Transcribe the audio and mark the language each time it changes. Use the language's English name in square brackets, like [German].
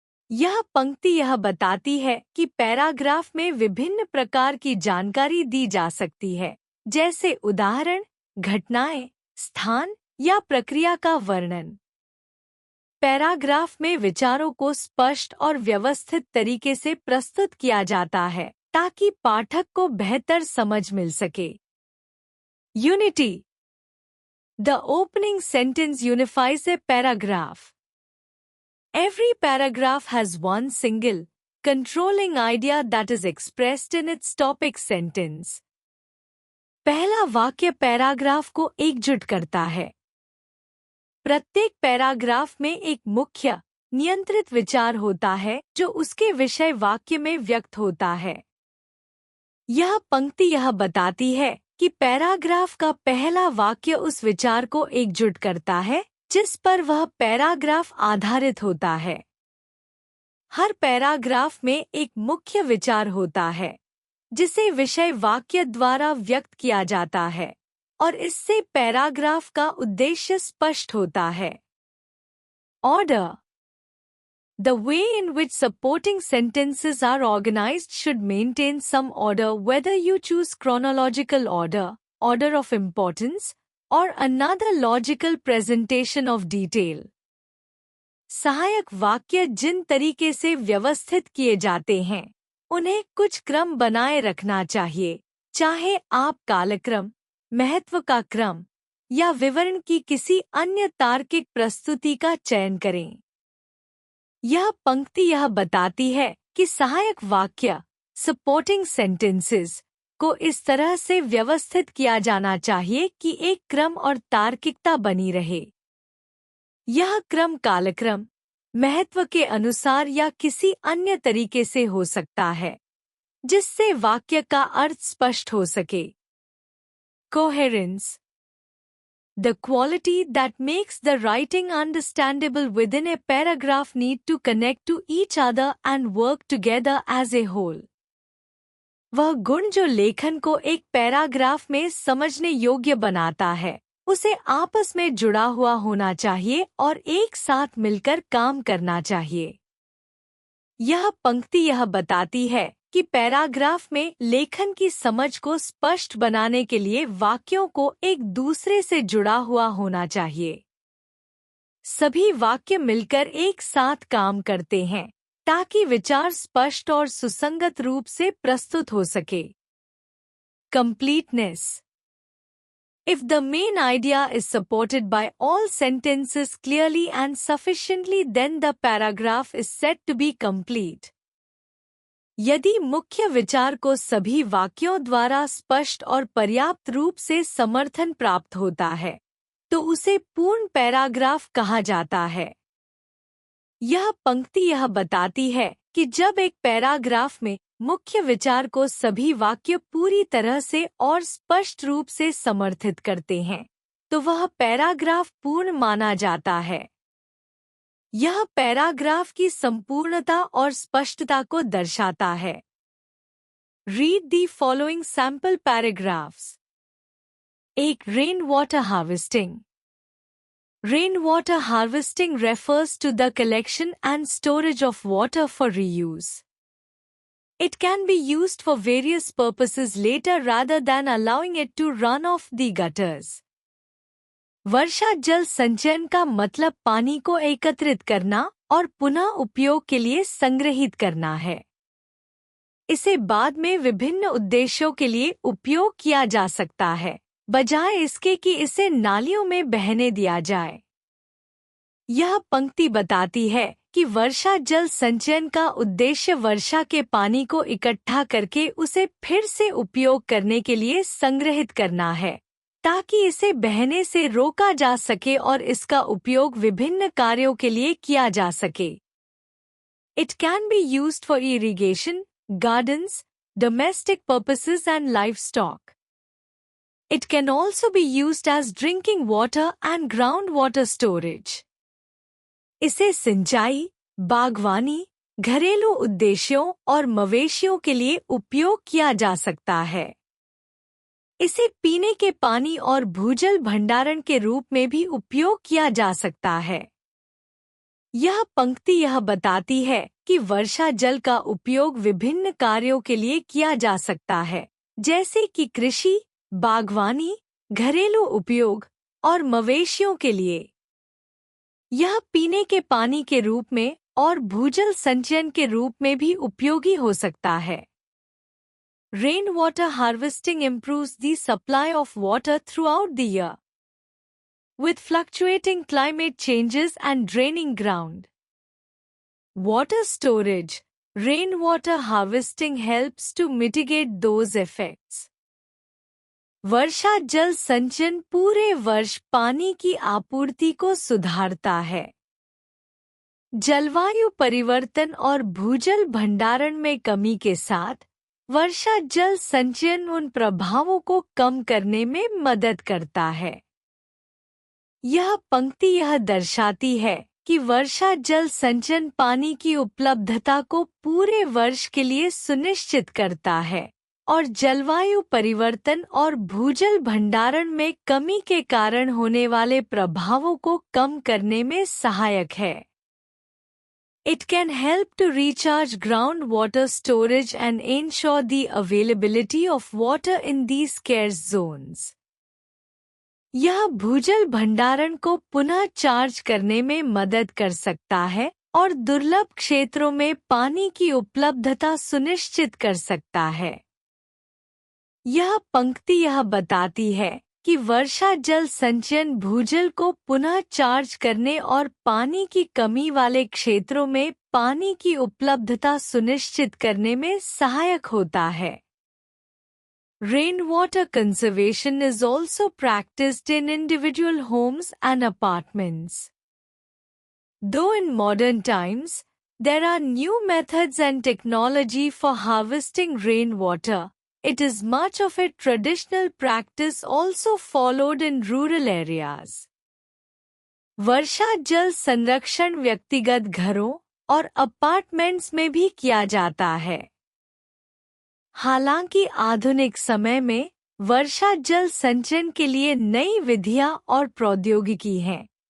[Hindi] यह पंक्ति यह बताती है कि पैराग्राफ में विभिन्न प्रकार की जानकारी दी जा सकती है, जैसे उदाहरण, घटनाएं, स्थान या प्रक्रिया का वर्णन। पैराग्राफ में विचारों को स्पष्ट और व्यवस्थित तरीके से प्रस्तुत किया जाता है ताकि पाठक को बेहतर समझ मिल सके। [English] Unity. The opening sentence unifies a paragraph. Every paragraph has one single, controlling idea that is expressed in its topic sentence. [Hindi] पहला वाक्य पैराग्राफ को एकजुट करता है। प्रत्येक पैराग्राफ में एक मुख्य, नियंत्रित विचार होता है जो उसके विषय वाक्य में व्यक्त होता है। यह पंक्ति यह बताती है कि पैराग्राफ का पहला वाक्य उस विचार को एकजुट करता है जिस पर वह पैराग्राफ आधारित होता है। हर पैराग्राफ में एक मुख्य विचार होता है जिसे विषय वाक्य द्वारा व्यक्त किया जाता है और इससे पैराग्राफ का उद्देश्य स्पष्ट होता है। [English] Order. The way in which supporting sentences are organized should maintain some order, whether you choose chronological order, order of importance, or another logical presentation of detail. [Hindi] सहायक वाक्य जिन तरीके से व्यवस्थित किए जाते हैं, उन्हें कुछ क्रम बनाए रखना चाहिए, चाहे आप कालक्रम, महत्व का क्रम या विवरण की किसी अन्य तार्किक प्रस्तुति का चयन करें। यह पंक्ति यह बताती है कि सहायक वाक्य, [English] supporting sentences, [Hindi] को इस तरह से व्यवस्थित किया जाना चाहिए कि एक क्रम और तार्किकता बनी रहे। यह क्रम कालक्रम, महत्व के अनुसार या किसी अन्य तरीके से हो सकता है, जिससे वाक्य का अर्थ स्पष्ट हो सके। [English] Coherence. The quality that makes the writing understandable within a paragraph need to connect to each other and work together as a whole. [Hindi] वह गुण जो लेखन को एक पैराग्राफ में समझने योग्य बनाता है, उसे आपस में जुड़ा हुआ होना चाहिए और एक साथ मिलकर काम करना चाहिए। यह पंक्ति यह बताती है कि पैराग्राफ में लेखन की समझ को स्पष्ट बनाने के लिए वाक्यों को एक दूसरे से जुड़ा हुआ होना चाहिए। सभी वाक्य मिलकर एक साथ काम करते हैं ताकि विचार स्पष्ट और सुसंगत रूप से प्रस्तुत हो सके। [English] Completeness. If the main idea is supported by all sentences clearly and sufficiently, then the paragraph is said to be complete. [Hindi] यदि मुख्य विचार को सभी वाक्यों द्वारा स्पष्ट और पर्याप्त रूप से समर्थन प्राप्त होता है, तो उसे पूर्ण पैराग्राफ कहा जाता है। यह पंक्ति यह बताती है कि जब एक पैराग्राफ में मुख्य विचार को सभी वाक्य पूरी तरह से और स्पष्ट रूप से समर्थित करते हैं, तो वह पैराग्राफ पूर्ण माना जाता है। यह पैराग्राफ की संपूर्णता और स्पष्टता को दर्शाता है। [English] Read the following sample paragraphs. 1. Rain water harvesting. Rain water harvesting refers to the collection and storage of water for reuse. It can be used for various purposes later rather than allowing it to run off the gutters. [Hindi] वर्षा जल संचयन का मतलब पानी को एकत्रित करना और पुनः उपयोग के लिए संग्रहित करना है। इसे बाद में विभिन्न उद्देश्यों के लिए उपयोग किया जा सकता है, बजाय इसके कि इसे नालियों में बहने दिया जाए। यह पंक्ति बताती है कि वर्षा जल संचयन का उद्देश्य वर्षा के पानी को इकट्ठा करके उसे फिर से उपयोग करने के लिए संग्रहित करना है, ताकि इसे बहने से रोका जा सके और इसका उपयोग विभिन्न कार्यों के लिए किया जा सके। [English] It can be used for irrigation, gardens, domestic purposes and livestock. It can also be used as drinking water and groundwater storage. [Hindi] इसे सिंचाई, बागवानी, घरेलू उद्देश्यों और मवेशियों के लिए उपयोग किया जा सकता है। इसे पीने के पानी और भूजल भंडारण के रूप में भी उपयोग किया जा सकता है। यह पंक्ति यह बताती है कि वर्षा जल का उपयोग विभिन्न कार्यों के लिए किया जा सकता है, जैसे कि कृषि, बागवानी, घरेलू उपयोग और मवेशियों के लिए। यह पीने के पानी के रूप में और भूजल संचयन के रूप में भी उपयोगी हो सकता है। [English] Rainwater harvesting improves the supply of water throughout the year. With fluctuating climate changes and draining ground. Water storage, rainwater harvesting helps to mitigate those effects. [Hindi] वर्षा जल संचयन पूरे वर्ष पानी की आपूर्ति को सुधारता है। जलवायु परिवर्तन और भूजल भंडारण में कमी के साथ वर्षा जल संचयन उन प्रभावों को कम करने में मदद करता है। यह पंक्ति यह दर्शाती है कि वर्षा जल संचयन पानी की उपलब्धता को पूरे वर्ष के लिए सुनिश्चित करता है और जलवायु परिवर्तन और भूजल भंडारण में कमी के कारण होने वाले प्रभावों को कम करने में सहायक है। [English] It can help to recharge groundwater storage and ensure the availability of water in these scarce zones. [Hindi] यह भूजल भंडारण को पुनः चार्ज करने में मदद कर सकता है और दुर्लभ क्षेत्रों में पानी की उपलब्धता सुनिश्चित कर सकता है। यह पंक्ति यह बताती है कि वर्षा जल संचयन भूजल को पुनः चार्ज करने और पानी की कमी वाले क्षेत्रों में पानी की उपलब्धता सुनिश्चित करने में सहायक होता है। [English] Rainwater conservation is also practiced in individual homes and apartments. Though in modern times, there are new methods and technology for harvesting rainwater, it is much of a traditional practice also followed in rural areas. [Hindi] वर्षा जल संरक्षण व्यक्तिगत घरों और apartments में भी किया जाता है। हालांकि आधुनिक समय में वर्षा जल संचयन के लिए नई विधियां और प्रौद्योगिकी हैं।